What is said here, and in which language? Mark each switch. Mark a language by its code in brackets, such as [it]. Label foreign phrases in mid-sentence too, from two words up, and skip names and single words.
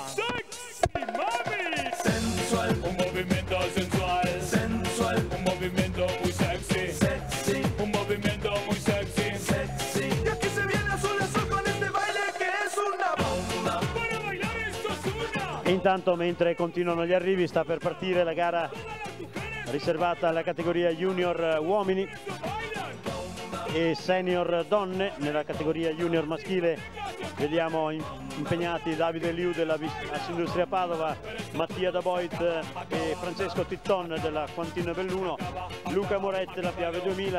[es] Sexy mami, sensual, un movimiento sensual, sensual, un movimiento muy sexy, sexy, un movimiento muy sexy, sexy. Y aquí se viene azul azul con este baile que es una bomba. Para bailar esto es una. [it] Intanto, mentre continuano gli arrivi, sta per partire la gara riservata alla categoria junior uomini e senior donne. Nella categoria junior maschile vediamo impegnati Davide Liu della Industria Padova, Mattia Daboit e Francesco Titton della Quantin Belluno, Luca Moretti della Piave 2000,